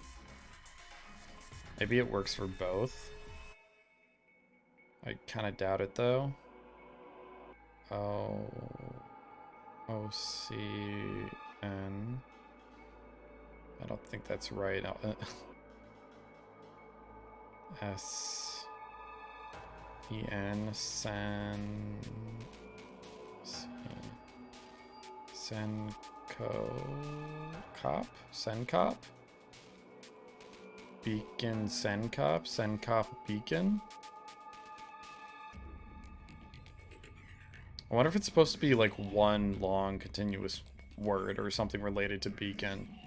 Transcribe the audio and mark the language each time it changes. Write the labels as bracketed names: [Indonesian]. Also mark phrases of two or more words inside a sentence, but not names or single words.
[English] Maybe it works for both. I kind of doubt it though. O-C-N. I don't think that's right. S-E-N. Sencop? Beacon Sencop? Sencop Beacon? I wonder if it's supposed to be like one long continuous word or something related to beacon.